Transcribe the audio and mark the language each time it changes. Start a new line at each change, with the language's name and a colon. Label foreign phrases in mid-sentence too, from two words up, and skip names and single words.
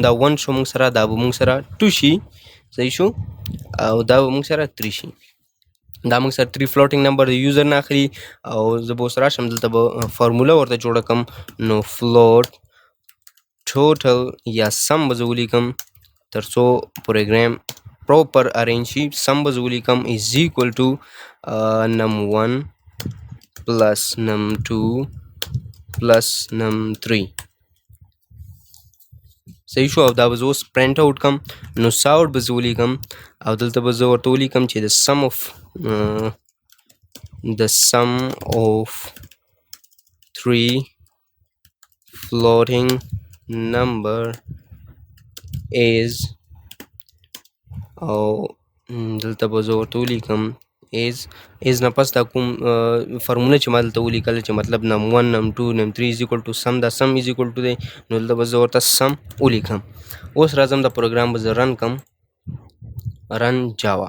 Pashto: دا 1 شو موږ سره دا به موږ سره 2 شي صحیح شو او دا به موږ سره 3 شي دا موږ سره 3
English: floating number
Pashto: د یوزر نه اخلي او زه به اوس راشم دلته به فارموله ورته جوړه کړم نو
English: float total
Pashto: یا سم به زه ولیکم تر څو پروګرام
English: proper arrange
Pashto: شي سم به زه ولیکم
English: is equal to num1 plus num2 plus num3
Pashto: صحیح شو او دا به زه اوس
English: print out
Pashto: کم نو ساوټ به زه ولیکم او دلته به زه ورته ولیکم چې
English: the sum of 3 floating number
Pashto: is او دلته به زه ورته ولیکم ایز نه پس دا کوم فارموله چې ما دلته ولیکله چې مطلب
English: num 1 num 2 num 3 is equal to sum
Pashto: دا
English: sum is equal to
Pashto: دی نو دلته به زه ورته سم ولیکم. اوس راځم د پروګرام به زه رن کم رن جاوا.